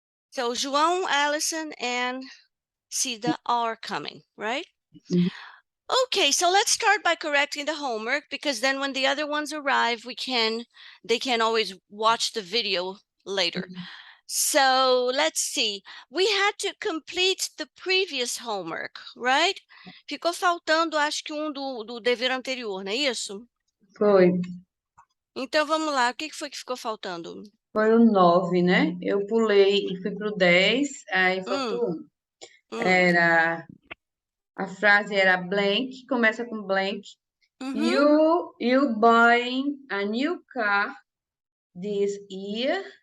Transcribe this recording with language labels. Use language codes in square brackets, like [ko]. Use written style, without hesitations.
[en] So João, Allison, and Cida are coming, right? Mhm. Okay, so let's start by correcting the homework, because then when the other ones arrive, they can always watch the video later. So let's see. We had to complete the previous homework, right? [pt] Ficou faltando, acho que do dever anterior, não é isso? Foi. Então vamos lá, o que foi que ficou faltando? Foi o 9, né? Eu pulei e fui pro 10, aí faltou um. Era, a frase era blank, começa com blank. [en] You buying a new car this year?